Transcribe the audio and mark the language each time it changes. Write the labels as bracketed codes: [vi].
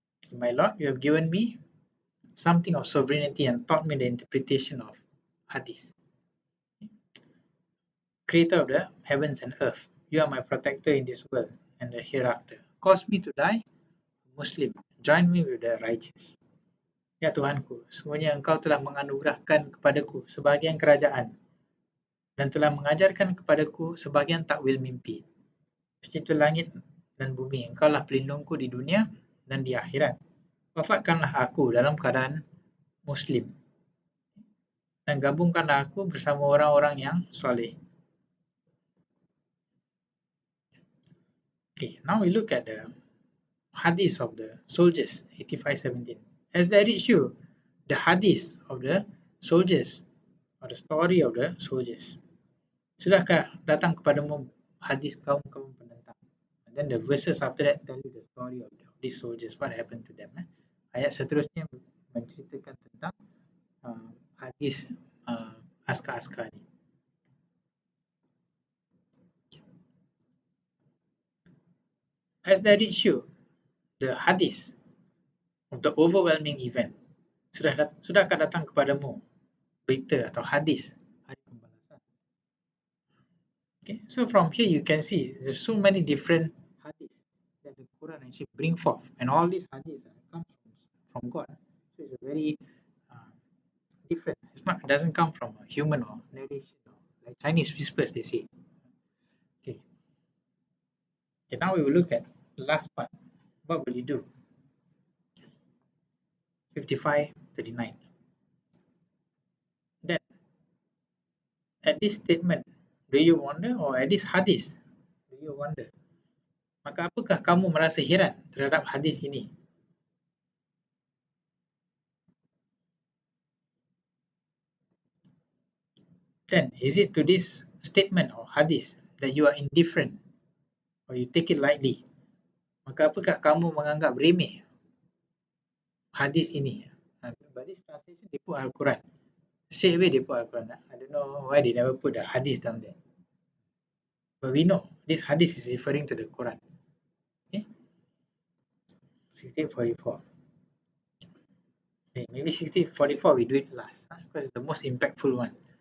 [en] My Lord, you have given me something of sovereignty and taught me the interpretation of hadith. Creator of the heavens and earth, you are my protector in this world and the hereafter. Cause me to die Muslim, join me with the righteous. [ms] Ya Tuhanku, sesungguhnya Engkau telah menganugerahkan kepadaku sebahagian kerajaan dan telah mengajarkan kepadaku sebahagian takwil mimpi. Pencipta langit dan bumi, Engkau lah pelindungku di dunia dan di akhirat. Wafatkanlah aku dalam keadaan Muslim dan gabungkanlah aku bersama orang-orang yang soleh. [en] Okay, now we look at the hadith of the soldiers, 85:17. Has there reached you the hadith of the soldiers, or the story of the soldiers? [ms] Sudahkah datang kepadamu hadis kaum-kaum penentang? [en] And then the verses after that tell you the story of these soldiers, what happened to them. [ms] Ayat seterusnya menceritakan tentang hadis askar-askar ni. [en] Has there reached you the hadith of the overwhelming event? [ms] Sudahkah datang kepadamu berita atau hadis hari pembalasan? [en] Okay, so from here you can see there's so many different hadith that the Quran actually bring forth, and all these hadiths come from God. So it's a very different. It doesn't come from a human or narration, or like Chinese whispers they say. Okay. Okay, now we will look at the last part. What will you do? 55:39. Then, at this statement, do you wonder, or at this hadith, do you wonder? [ms] Maka apakah kamu merasa heran terhadap hadis ini? [en] Then is it to this statement or hadis that you are indifferent or you take it lightly? [ms] Maka apakah kamu menganggap remeh hadis ini? [en] But this translation they put Al-Quran. Straight away they put Al-Quran. I don't know why they never put the hadis down there. But we know this hadis is referring to the Quran. Okay? 1644. Okay, maybe 1644 we do it last because it's the most impactful one.